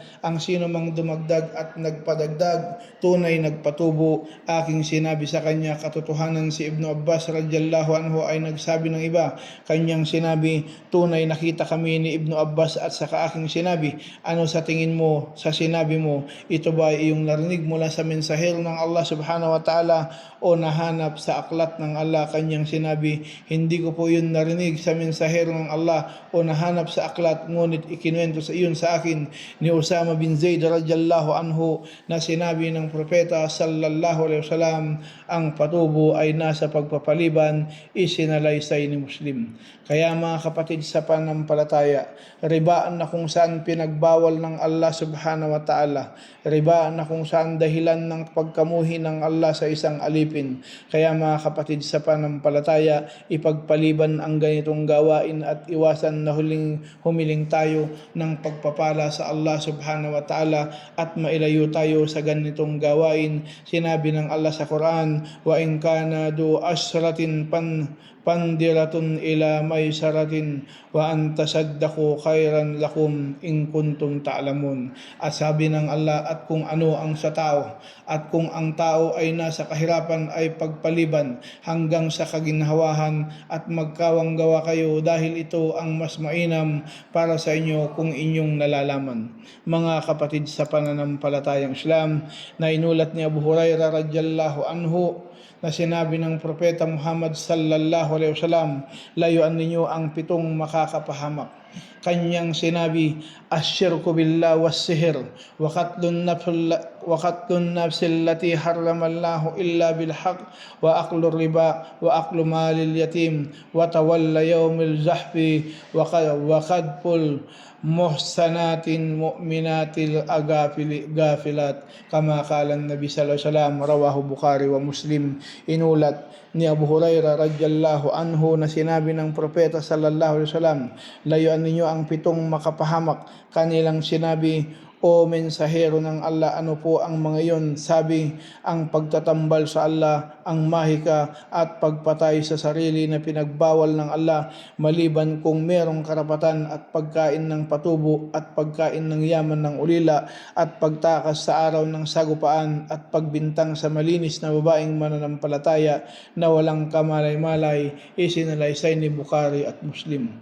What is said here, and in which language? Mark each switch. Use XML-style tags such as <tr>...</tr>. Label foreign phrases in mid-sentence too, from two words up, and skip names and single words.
<tl>Ang sino mang dumagdag at nagpadagdag, tunay nagpatubo. Aking sinabi sa kanya katotohanan. Si Ibn Abbas</tl> <ar>رضي الله عنه</ar> <tl>ay nagsabi ng iba. Kanyang sinabi, tunay nakita kami ni Ibn Abbas at saka aking sinabi, ano sa tingin mo sa sinabi mo? Ito ba ay iyong narinig mula sa mensahero ng Allah</tl> <ar>سبحانه وتعالى</ar> <tl>o nahanap sa aklat ng Allah? Kanyang sinabi, hindi ko po yun narinig sa mensahero ng Allah o nahanap sa aklat, ngunit ikinuwento sa iyon sa akin ni Usama bin Zaid</tl> <ar>رضي الله عنه</ar> <tl>na sinabi ng propeta</tl> <ar>صلى الله عليه وسلم,</ar> <tl>ang patubo ay nasa pagpapaliban, isinalaysay ni Muslim. Kaya mga kapatid sa pananampalataya, riba na kung saan pinagbawal ng Allah</tl> <ar>سبحانه وتعالى,</ar> <tl>riba na kung saan dahilan ng pagkamuhi ng Allah sa isang alipin. Kaya mga kapatid sa pananampalataya, ipagpaliban ang ganitong gawain at iwasan na humiling tayo ng pagpapala sa Allah</tl> <ar>سبحانه وتعالى</ar> <tl>at mailayo tayo sa ganitong gawain. Sinabi ng Allah sa Quran,</tl> <ar>وإن كان ذو عسرة فنظرة إلى ميسرة وأن تصدقوا خيرا لكم إن كنتم تعلمون.</ar> <tl>At sabi ng Allah, at kung ano ang sa tao, at kung ang tao ay nasa kahirapan ay pagpaliban hanggang sa kaginhawahan at magkawanggawa kayo dahil ito ang mas mainam para sa inyo kung inyong nalalaman. Mga kapatid sa pananampalatayang Islam, na inulat ni Abu Hurairah</tl> <ar>رضي الله عنه</ar> <tl>na sinabi ng propeta Muhammad</tl> <ar>صلى الله عليه وسلم,</ar> <tl>layuan ninyo ang 7 makakapahamak. Kanyang sinabi,</tl> <ar>الشرك بالله والسحر وقتل النفس التي حرم الله إلا بالحق وأكل الربا وأكل مال اليتيم وتولى يوم الزحف وقذف المحصنات المؤمنات الغافلات كما قال النبي صلى الله عليه وسلم رواه بخاري ومسلم.</ar> <tl>Inulat ni Abu Hurairah</tl> <ar>رضي الله عنه</ar> <tl>na sinabi ng propeta</tl> <ar>صلى الله عليه وسلم,</ar> <tl>layuan ninyo ang 7 makapahamak. Kanilang sinabi, o mensahero ng Allah, ano po ang mga iyon? Sabi, ang pagtatambal sa Allah, ang mahika at pagpatay sa sarili na pinagbawal ng Allah, maliban kung merong karapatan, at pagkain ng patubo at pagkain ng yaman ng ulila at pagtakas sa araw ng sagupaan at pagbintang sa malinis na babaeng mananampalataya na walang kamalay-malay, isinalaysay ni Bukhari at Muslim.</tl>